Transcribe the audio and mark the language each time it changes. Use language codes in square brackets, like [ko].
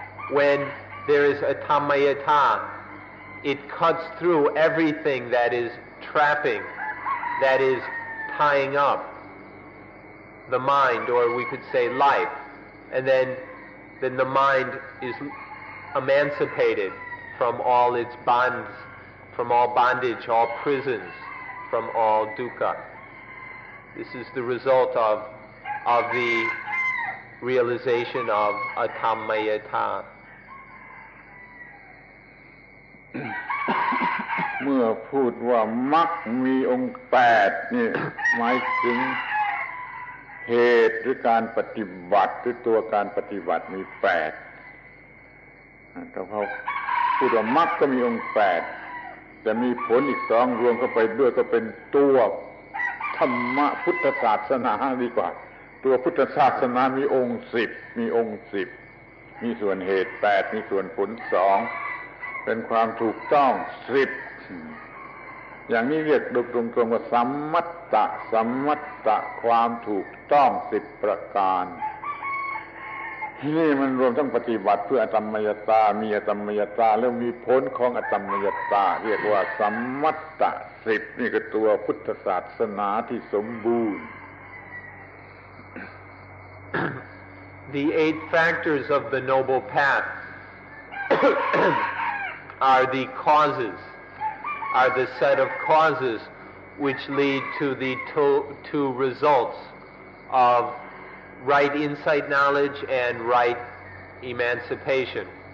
[en] When there is Atammayata, it cuts through everything that is trapping, that is tying up the mind, or we could say life, and then the mind is emancipated from all its bonds, from all bondage, all prisons, from all dukkha. This is the result of the realization of Atammayata. [th] เมื่อพูดว่ามรรคมีองค์8นี่หมายถึงเหตุหรือการปฏิบัติหรือตัวการปฏิบัติมี8แต่พอพูดว่ามรรคก็มีองค์8แต่มีผลอีก2รวมเข้าไปด้วยก็เป็นตัวธรรมะพุทธศาสนาดีกว่าตัวพุทธศาสนามีองค์10มีองค์10มีส่วนเหตุ8มีส่วนผล2เป็นความถูกต้อง10 อย่างนี้เรียกโดยตรงๆว่าสัมมัตตะความถูกต้อง10ประการนี่มันรวมทั้งปฏิบัติเพื่ออตัมมยตามีอตัมมยตาแล้วมีผลของอตัมมยตาเรียกว่าสัมมัตตะ10นี่ก็ตัวพุทธศาสนาที่สมบูรณ์ [en] The 8 factors of the noble path are the causes, are the set of causes which lead to the two results of right insight knowledge and right emancipation.